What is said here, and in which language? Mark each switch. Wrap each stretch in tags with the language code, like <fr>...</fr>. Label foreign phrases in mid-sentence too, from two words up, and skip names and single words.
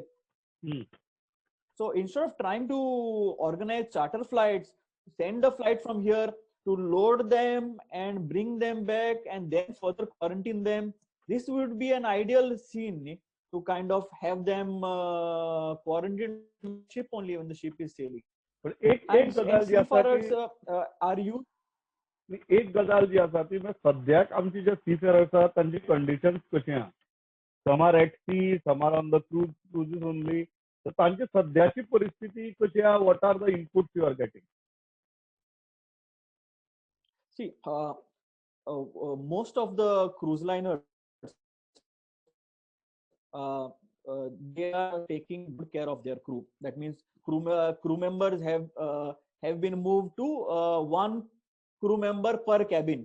<en>So instead of trying to organize charter flights, send a flight from here to load them and bring them back and then further quarantine them, this would be an ideal scene to kind of have them quarantined on the ship only when the ship is sailing.</en> <kok>पण एक गजाल जी आसा एक गजाल जी आसा ती सद्याक आमची जे सीफेरर्स आसा तांची कंडिशन्स कशी आहा.</kok> <en>some are at sea, some are on the cruises only.</en> <kok>तर तांची सद्याची परिस्थिती कशी आहा?</kok> <en>what are the inputs you are getting? See, most of the cruise liners, they are taking good care of their crew. That means crew members have been moved to one crew member per cabin.</en>